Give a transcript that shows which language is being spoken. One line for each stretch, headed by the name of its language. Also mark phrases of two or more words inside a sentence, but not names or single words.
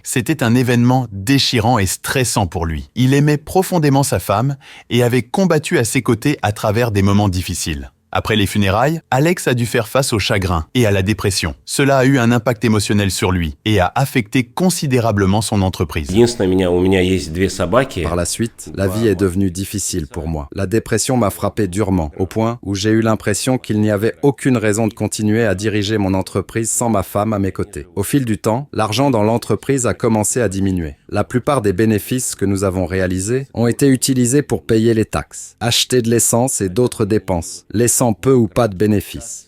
French: C'était un événement déchirant et stressant pour lui. Il aimait profondément sa femme et avait combattu à ses côtés à travers des moments difficiles. Après les funérailles, Alex a dû faire face au chagrin et à la dépression. Cela a eu un impact émotionnel sur lui et a affecté considérablement son entreprise.
Russian: Единственное, у меня есть 2 собаки.
French: Par la suite, la vie est devenue difficile pour moi. La dépression m'a frappé durement, au point où j'ai eu l'impression qu'il n'y avait aucune raison de continuer à diriger mon entreprise sans ma femme à mes côtés. Au fil du temps, l'argent dans l'entreprise a commencé à diminuer. La plupart des bénéfices que nous avons réalisés ont été utilisés pour payer les taxes, acheter de l'essence et d'autres dépenses, laissant peu ou pas de bénéfices.